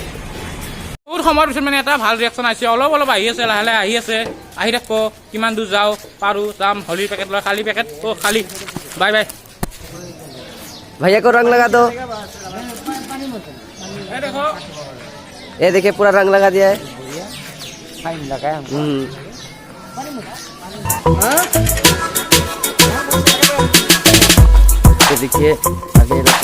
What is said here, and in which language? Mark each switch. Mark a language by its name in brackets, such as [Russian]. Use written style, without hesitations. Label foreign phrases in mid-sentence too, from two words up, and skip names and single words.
[Assamese] বহুত সময়ৰ পিছত মানে এটা ভাল ৰিয়েকশ্যন আহিছে, অলপ অলপ আহি আছে, লাহে লাহে আহি আছে। আহি থাকব, কিমান দূৰ যাওঁ পাৰোঁ যাম। হোলীৰ পেকেট লয়, খালী পেকেট খালী। [English] bye bye. [Hindi] भैया को रंग लगा दो, ये देखिए पूरा रंग लगा दिया है। ये देखिए आगे